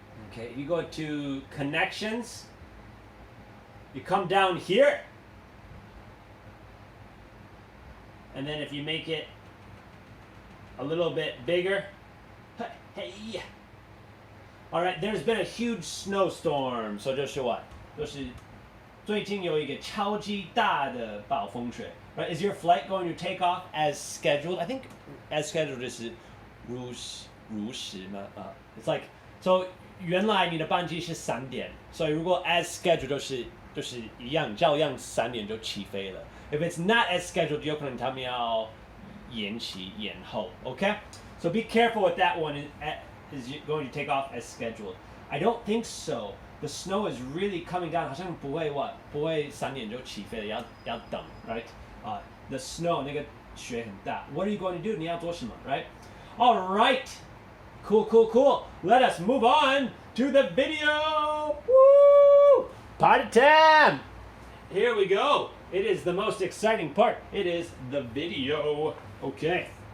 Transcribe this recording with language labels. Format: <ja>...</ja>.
<en>Okay, you go to connections, you come down here, and then if you make it a little bit bigger, hey. All right, there's been a huge snowstorm, so</en> <zh>就是</zh> <en>what?</en> <zh>就是最近有一个超级大的暴风雪.</zh> <en>Right? Is your flight going to take off as scheduled? I think as scheduled is</en> <zh>如实吗?</zh> <en>It's like so</en> <zh>原来你的班机是3点，所以如果</zh> <en>as scheduled</en> <zh>就是一样，照样3点就起飞了。</zh> <en>If it's not as scheduled,</en> <zh>有可能他们要延期延后。</zh> <en>Okay? So be careful with that one. Is going to take off as scheduled? I don't think so. The snow is really coming down.</en> <zh>好像不会3点就起飞了，要等</zh> <en>right? The snow</en> <zh>那个雪很大。</zh> <en>What are you going to do?</en> <zh>你要做什么</zh> <en>right? All right. Cool. Let us move on to the video. Woo! Party time. Here we go. It is the most exciting part. It is the video. Okay.</en>